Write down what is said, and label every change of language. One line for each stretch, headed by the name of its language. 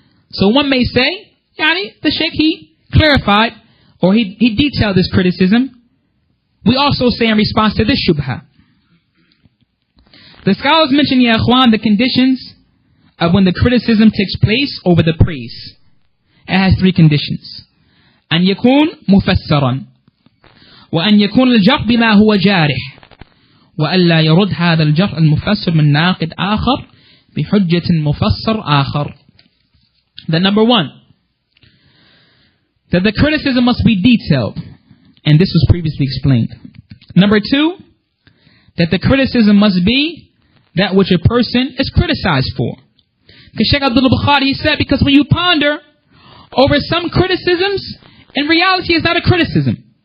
English: So one may say, the Shaykh, he clarified, or he detailed this criticism. We also say in response to this shubha. The scholars mention, ya ikhwan, the conditions of when the criticism takes place over the praise. It has three conditions.
Arabic: أن يكون مفسرا وأن يكون الجرح بما هو جارح وألا يرد هذا الجرح المفسر من ناقد آخر بحجة مفسر آخر.
English: The number one, that the criticism must be detailed, and this was previously explained. Number two, that the criticism must be that which a person is criticized for. Because Shaykh Abdullah Bukhari, he said, because when you ponder over some criticisms, in reality it's not a criticism.